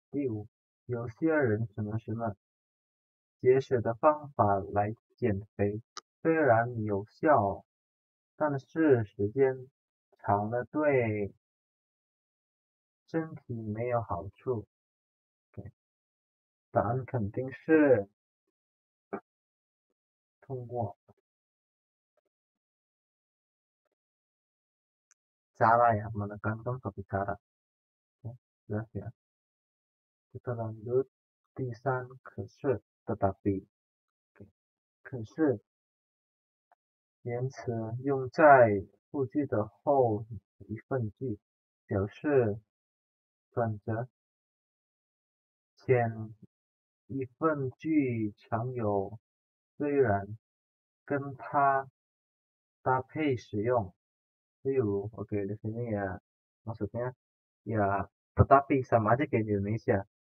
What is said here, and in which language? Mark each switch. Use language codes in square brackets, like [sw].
[zh] 第五，有些人什么什么节食的方法来减肥，虽然有效，但是时间长了对身体没有好处。 Okay. 答案肯定是通过 [id] cara ya, menekankan suatu cara. Okay. Jelas ya. Kita lanjut. [zh] 第三，可是 [id] tetapi. Okay. [zh] 可是言辞用在复句的后一份句，表示转折。前一份句常有虽然跟它搭配使用，例如， [id] oke di sini ya maksudnya ya tetapi sama aja kayak di Indonesia.